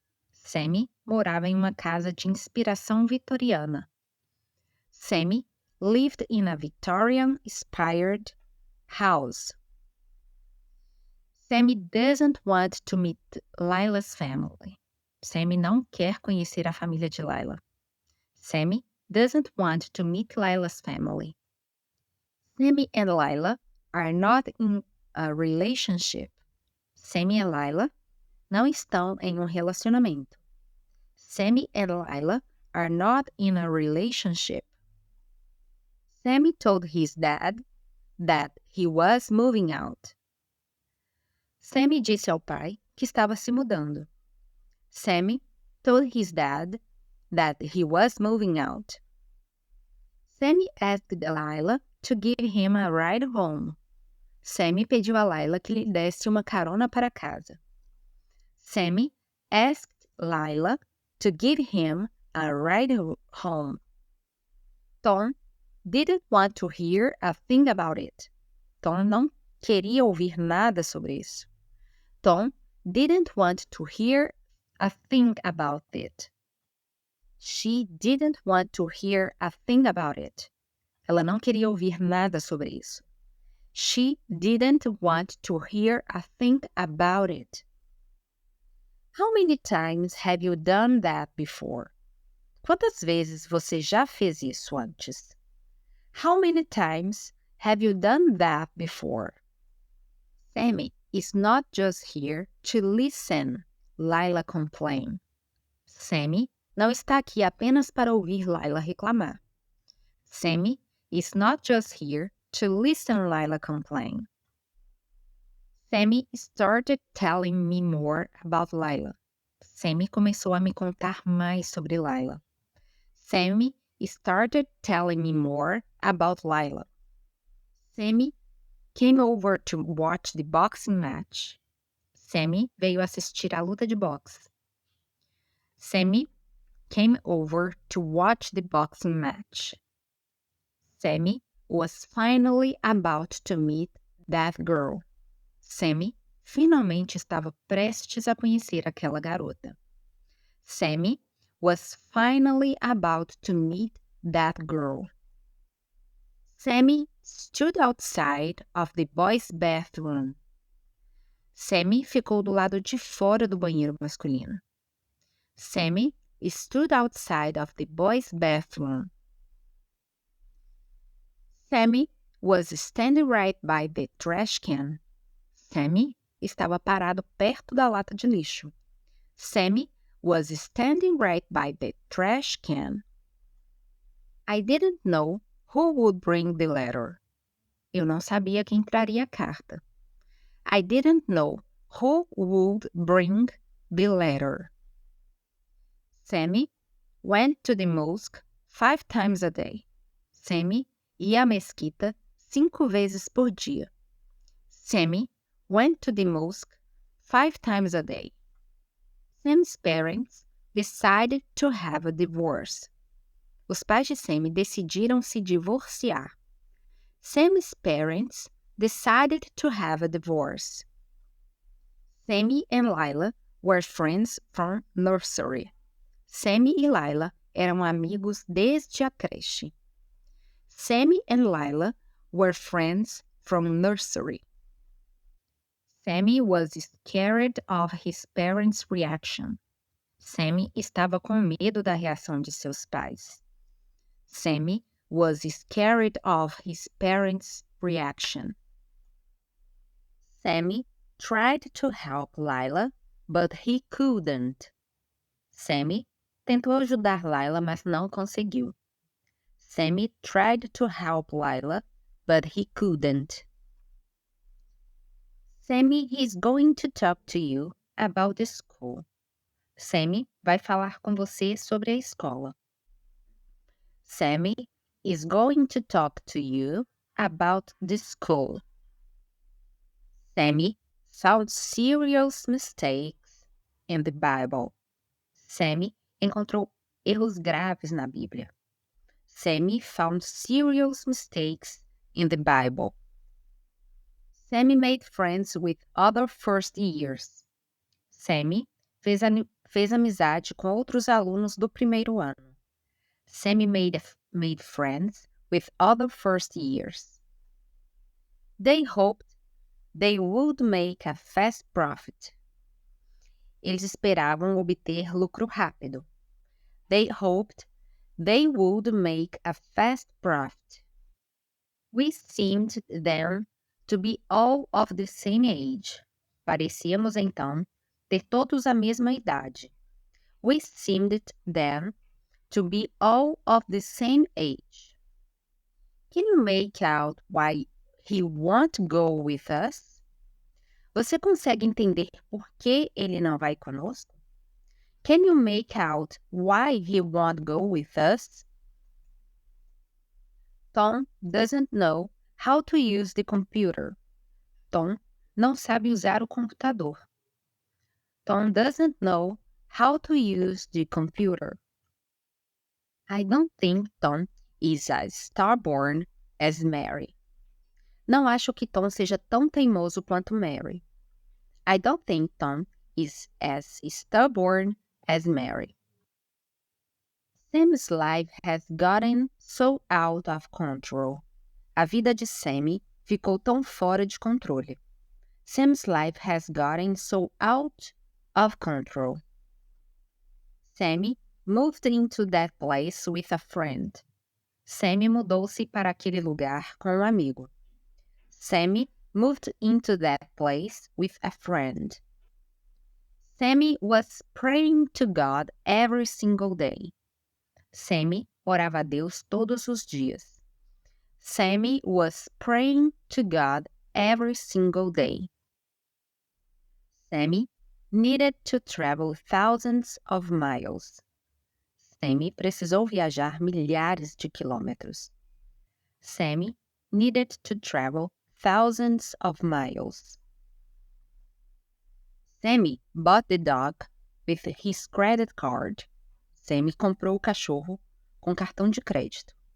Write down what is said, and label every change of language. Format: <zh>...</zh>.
<pt>Sammy morava em uma casa de inspiração vitoriana.</pt> <en>Sammy lived in a Victorian-inspired house. Sammy doesn't want to meet Lila's family.</en> <pt>Sammy não quer conhecer a família de Lila.</pt> <en>Sammy doesn't want to meet Lila's family. Sammy and Lila are not in a relationship.</en> <pt>Sammy e Lila não estão em um relacionamento.</pt> <en>Sammy and Lila are not in a relationship. Sammy told his dad that he was moving out.</en> <pt>Sammy disse ao pai que estava se mudando.</pt> <en>Sammy told his dad that he was moving out. Sammy asked Lila to give him a ride home.</en> <pt>Sammy pediu a Lila que lhe desse uma carona para casa.</pt> <en>Sammy asked Lila to give him a ride home. Tom didn't want to hear a thing about it.</en> <pt>Tom não queria ouvir nada sobre isso.</pt> <en>Tom didn't want to hear a thing about it. She didn't want to hear a thing about it.</en> <pt>Ela não queria ouvir nada sobre isso.</pt> <en>She didn't want to hear a thing about it. How many times have you done that before?</en> <pt>Quantas vezes você já fez isso antes?</pt> <en>How many times have you done that before? Sammy is not just here to listen, Lila complain.</en> <pt>Sammy não está aqui apenas para ouvir Lila reclamar.</pt> <en>Sammy is not just here to listen Lila complain. Sammy started telling me more about Lila.</en> <pt>Sammy começou a me contar mais sobre Lila.</pt> <en>Sammy started telling me more about Lila. Sammy came over to watch the boxing match.</en> <pt>Sammy veio assistir a luta de boxe.</pt> <en>Sammy came over to watch the boxing match. Sammy was finally about to meet that girl.</en> <pt>Sammy finalmente estava prestes a conhecer aquela garota.</pt> <en>Sammy was finally about to meet that girl. Sammy stood outside of the boys' bathroom.</en> <pt>Sammy ficou do lado de fora do banheiro masculino.</pt> <en>Sammy stood outside of the boys' bathroom. Sammy was standing right by the trash can.</en> <pt>Sammy estava parado perto da lata de lixo.</pt> <en>Sammy was standing right by the trash can. I didn't know who would bring the letter.</en> <pt>Eu não sabia quem traria a carta.</pt> <en>I didn't know who would bring the letter. Sammy went to the mosque 5 times a day.</en> <pt>Sammy ia à mesquita 5 vezes por dia.</pt> <en>Sammy went to the mosque 5 times a day. Sam's parents decided to have a divorce.</en> <pt>Os pais de Sammy decidiram se divorciar.</pt> <en>Sammy's parents decided to have a divorce. Sammy and Lila were friends from nursery.</en> <pt>Sammy e Lila eram amigos desde a creche.</pt> <en>Sammy and Lila were friends from nursery. Sammy was scared of his parents' reaction.</en> <pt>Sammy estava com medo da reação de seus pais.</pt> <en>Sammy was scared of his parents' reaction. Sammy tried to help Lila, but he couldn't.</en> <pt>Sammy tentou ajudar Lila, mas não conseguiu.</pt> <en>Sammy tried to help Lila, but he couldn't. Sammy is going to talk to you about the school.</en> <pt>Sammy vai falar com você sobre a escola.</pt> <en>Sammy is going to talk to you about the school. Sammy found serious mistakes in the Bible.</en> <pt>Sammy encontrou erros graves na Bíblia.</pt> <en>Sammy found serious mistakes in the Bible. Sammy made friends with other first years.</en> <pt>Sammy fez amizade com outros alunos do primeiro ano.</pt> <en>Sammy made friends with other first years. They hoped they would make a fast profit.</en> <pt>Eles esperavam obter lucro rápido.</pt> <en>They hoped they would make a fast profit. We seemed then to be all of the same age.</en> <pt>Parecíamos então ter todos a mesma idade.</pt> <en>We seemed then to be all of the same age. Can you make out why he won't go with us?</en> <pt>Você consegue entender por que ele não vai conosco?</pt> <en>Can you make out why he won't go with us? Tom doesn't know how to use the computer.</en> <pt>Tom não sabe usar o computador.</pt> <en>Tom doesn't know how to use the computer. I don't think Tom is as stubborn as Mary.</en> <pt>Não acho que Tom seja tão teimoso quanto Mary.</pt> <en>I don't think Tom is as stubborn as Mary. Sam's life has gotten so out of control.</en> <pt>A vida de Sammy ficou tão fora de controle.</pt> <en>Sam's life has gotten so out of control. Sammy moved into that place with a friend.</en> <pt>Sammy mudou-se para aquele lugar com um amigo.</pt> <en>Sammy moved into that place with a friend. Sammy was praying to God every single day.</en> <pt>Sammy orava a Deus todos os dias.</pt> <en>Sammy was praying to God every single day. Sammy needed to travel thousands of miles.</en> <pt>Sammy precisou viajar milhares de quilômetros.</pt> <en>Sammy needed to travel thousands of miles. Sammy bought the dog with his credit card.</en> <pt>Sammy comprou o cachorro com cartão de crédito.</pt>